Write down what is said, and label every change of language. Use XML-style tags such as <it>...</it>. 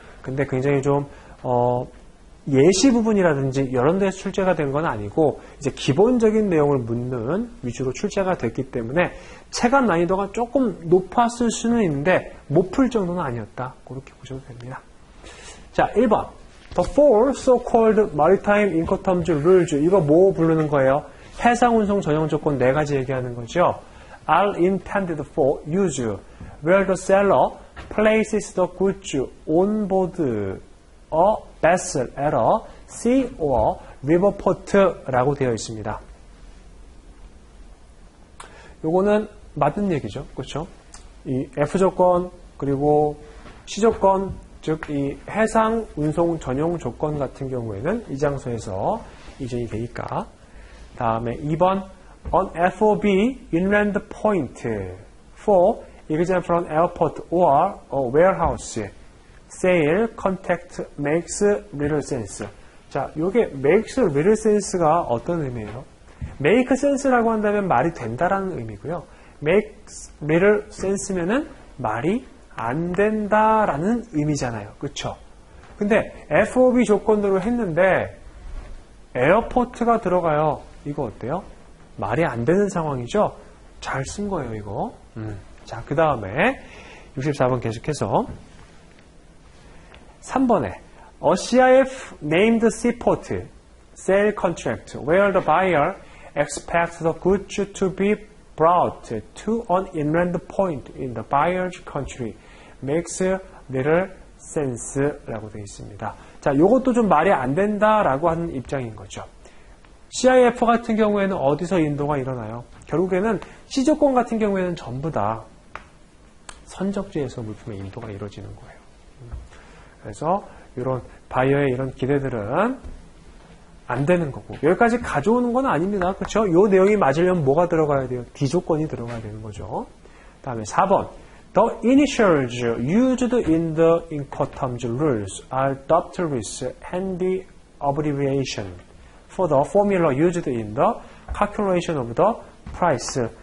<ko>근데 굉장히 좀 예시 부분이라든지 이런 데서 출제가 된 건 아니고 이제 기본적인 내용을 묻는 위주로 출제가 됐기 때문에 체감 난이도가 조금 높았을 수는 있는데 못 풀 정도는 아니었다. 그렇게 보셔도 됩니다. 자, 1번.</ko> <en>The four so-called maritime incoterms rules.</en> <ko>이거 뭐 부르는 거예요? 해상 운송 전용 조건 4가지 얘기하는 거죠.</ko> <en>Are intended for use where the seller places the goods on board a vessel at a sea or river port</en> <ko>라고 되어 있습니다. 요거는 맞는 얘기죠. 그렇죠? 이 F 조건 그리고 C 조건 즉, 이 해상 운송 전용 조건 같은 경우에는 이 장소에서 이전이 되니까. 다음에 2번,</ko> <en>on FOB inland point for example on airport or a warehouse, sale contact makes little sense.</en> <ko>자, 요게</ko> <en>makes little sense</en> <ko>가 어떤 의미예요? make sense라고 한다면 말이 된다라는 의미고요.</ko> <en>makes little sense</en> <ko>면은 말이 안 된다라는 의미잖아요. 그쵸? 근데 FOB 조건으로 했는데 에어포트가 들어가요. 이거 어때요? 말이 안 되는 상황이죠? 잘 쓴 거예요, 이거. 자, 그 다음에 64번 계속해서 3번에</ko> <en>A CIF named seaport sale contract where the buyer expects the goods to be brought to an inland point in the buyer's country makes little sense</en> <ko>라고 되어 있습니다. 자, 요것도 좀 말이 안 된다라고 하는 입장인 거죠. CIF 같은 경우에는 어디서 인도가 일어나요? 결국에는 C조건 같은 경우에는 전부 다 선적지에서 물품의 인도가 이루어지는 거예요. 그래서 이런 바이어의 이런 기대들은 안 되는 거고 여기까지 가져오는 건 아닙니다. 그렇죠? 이 내용이 맞으려면 뭐가 들어가야 돼요? 비조건이 들어가야 되는 거죠. 다음에 4번</ko> <en>The initials used in the Incoterms rules are dubbed with handy abbreviation for the formula used in the calculation of the price.</en>